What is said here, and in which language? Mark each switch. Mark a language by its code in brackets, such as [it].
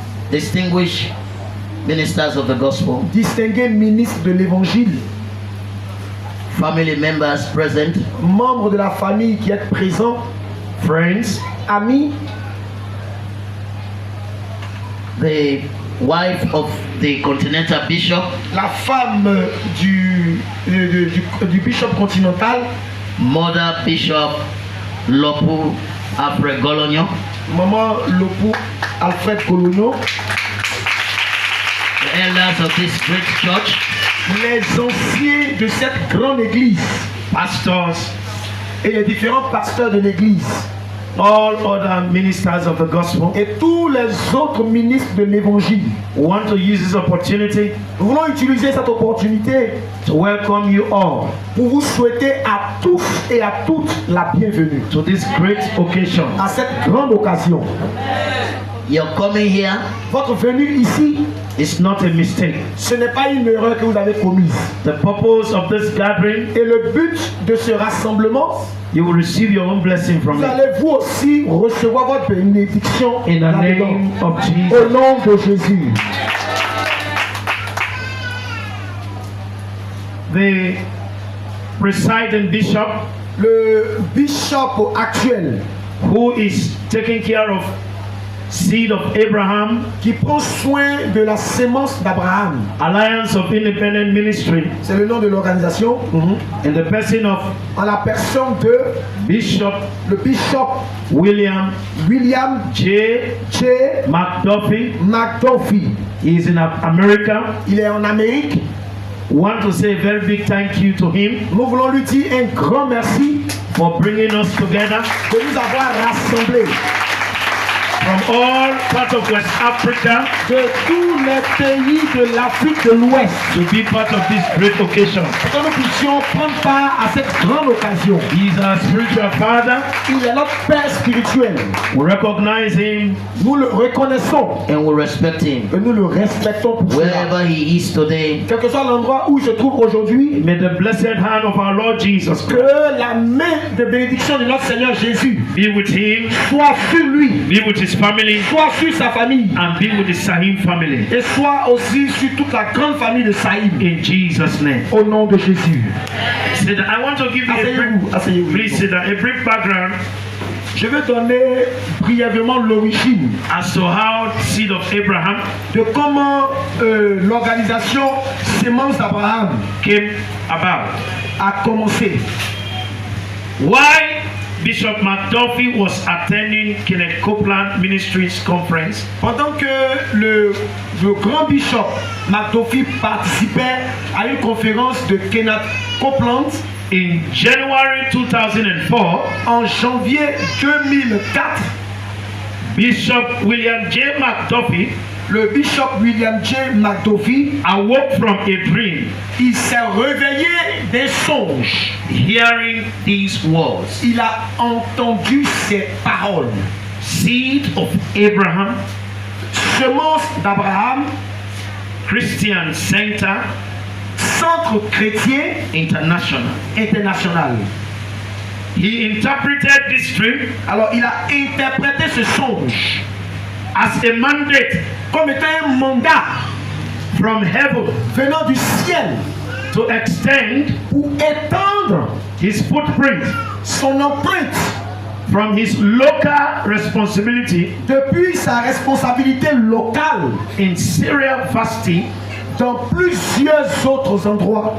[en] distinguished ministers of the gospel, [fr] distingué ministre de l'évangile, [en] family members present, [fr] membre de la famille qui est présent, [en] friends, [fr] amis, [en] the wife of the Continental Bishop, [fr] la femme du bishop continental, [en] Mother Bishop Lopu Afre Golognon, [fr] maman Lopu Alfred Golono, [en] the elders of this great church, [fr] les anciens de cette grande église, [en] pastors, [fr] et les différents pasteurs de l'église, [en] all other ministers of the gospel. [fr] et tous les autres ministres de l'évangile. [en] We want to use this opportunity [fr] Nous voulons utiliser cette opportunité [en] to welcome you all [fr] pour vous souhaiter à tous et à toutes la bienvenue [en] to this great occasion. [fr] à cette grande occasion. [en] your coming here [fr] Votre venue ici, [en] It's not a mistake. [fr] ce n'est pas une erreur que vous avez commise. [en] The purpose of this gathering, [fr] Et le but de ce rassemblement, [en] you will receive your own blessing from [fr] vous [en] it. [fr] allez vous aussi recevoir votre bénédiction [en] In the [fr] là-dedans. [en] name of Jesus. [fr] Au nom de Jésus. [en] The presiding bishop, [fr] Le bishop actuel [en] who is taking care of seed of Abraham, [fr] qui prend soin de la sémence d'Abraham, [en] Alliance of Independent Ministry, [fr] c'est le nom de l'organisation, [en] in the person of [fr] en la personne de [en] Bishop [fr] le bishop [en] William [fr] William [en] J. [fr] J. [en] McDuffie. [fr] McDuffie. [en] He is in America. [fr] Il est en Amérique. [en] Want to say a very big thank you to him [fr] Nous voulons lui dire un grand merci [en] for bringing us together [fr] de nous avoir rassemblés [en] from all parts of West Africa [fr] de tous les pays de l'Afrique de l'Ouest [en] to be part of this great occasion. [fr] pour que nous puissions prendre part à cette grande occasion. [en] He is our spiritual father. [fr] Il est notre Père spirituel. [en] We recognize him [fr] Nous le reconnaissons [en] and we respect him. [fr] et nous le respectons pour cela. [en] Wherever he is today, [fr] Quel que soit l'endroit où il se trouve aujourd'hui, [en] May the blessed hand of our Lord Jesus [fr] que la main de bénédiction de notre Seigneur Jésus [en] be with him, [fr] soit sur lui, [en] be with his family, [fr] soit sur sa famille [en] and be with the Sahim family. [fr] et soit aussi sur toute la grande famille de Saïd. [en] In Jesus' name. [fr] Au nom de Jésus. [en] Sit down. I want to give you a [fr] Asseyez-vous, [en] brief, [fr] asseyez-vous. [en] please sit down, a brief background [fr] Je vais donner brièvement l'origine [en] as to how seed of Abraham [fr] de comment l'organisation Sémence d'Abraham [en] came about. [fr] a commencé. [en] Why Bishop McDuffie was attending Kenneth Copeland Ministries Conference [fr] Pendant que le grand bishop McDuffie participait à une conférence de Kenneth Copeland [en] in January 2004, [fr] en janvier 2004, [en] Bishop William J. McDuffie [fr] le bishop William J. McDuffie [en] awoke from a dream, [fr] il s'est réveillé des songes. [en] hearing these words: [fr] Il a entendu ces paroles. [en] Seed of Abraham, [fr] Semence d'Abraham, [en] Christian Center [fr] Centre chrétien [en] International. [fr] international. [en] He interpreted this dream [fr] Alors il a interprété ce songe [en] as a mandate [fr] comme étant un mandat [en] from heaven [fr] venant du ciel [en] to extend [fr] pour étendre [en] his footprint [fr] son empreinte [en] from his local responsibility [fr] depuis sa responsabilité locale [en] in serial fasting [fr] dans plusieurs autres endroits